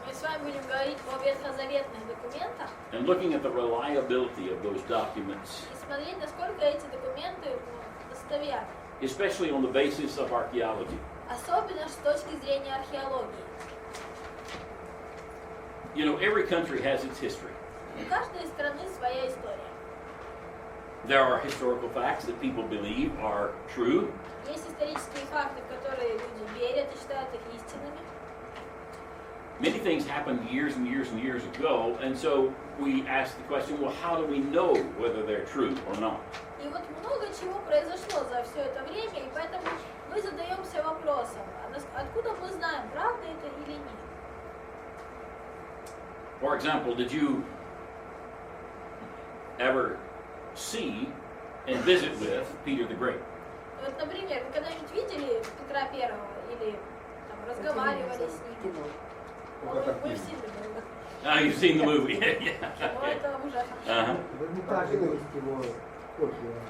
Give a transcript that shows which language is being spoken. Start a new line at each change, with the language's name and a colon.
Russian: Мы с вами будем говорить о ветхозаветных документах
English: and looking at the reliability of those documents,
Russian: и смотреть, насколько эти документы достоверны.
English: especially on the basis of archaeology.
Russian: Особенно с точки зрения археологии.
English: You know, every country has its history.
Russian: У каждой страны своя история.
English: There are historical facts that people believe are true.
Russian: Есть исторические факты, в которые люди верят и считают их истинными.
English: Many things happened years and years and years ago, and so we ask the question, well, how do we know whether they're true or not?
Russian: И вот много чего произошло за все это время, и поэтому мы задаемся вопросом, откуда мы знаем, правда это или нет.
English: For example, did you ever see and visit with Peter the Great?
Russian: Вот, например, вы когда-нибудь видели Петра Первого или там, разговаривали с ним? Мы все видели.
English: Ah, you've seen the movie. Yeah.
Russian: Но
English: Okay.
Russian: это ужасно. Uh-huh. В Эрмитаже есть его копия.